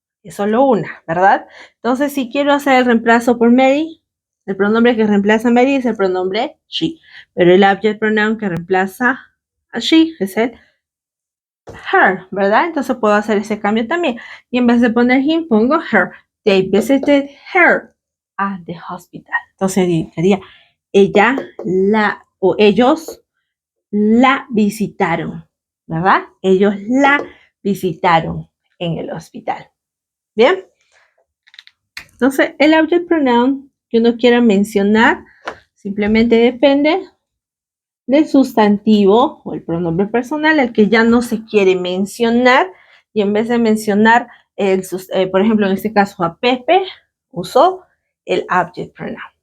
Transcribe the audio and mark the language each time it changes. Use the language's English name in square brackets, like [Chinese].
[Spanish] Es solo una, ¿verdad? Entonces, si quiero hacer el reemplazo por Mary, el pronombre que reemplaza a Mary es el pronombre she. Pero el object pronoun que reemplaza a she es el her, ¿verdad? Entonces puedo hacer ese cambio también. Y en vez de poner him, pongo her. [English] They visited her at the hospital. [Spanish] Entonces diría, ella la o ellos la visitaron, ¿verdad? Ellos la visitaron en el hospital. ¿Bien? Entonces, el object pronoun que uno quiera mencionar simplemente depende del sustantivo o el pronombre personal, el que ya no se quiere mencionar, y en vez de mencionar, por ejemplo, en este caso a Pepe, usó el object pronoun.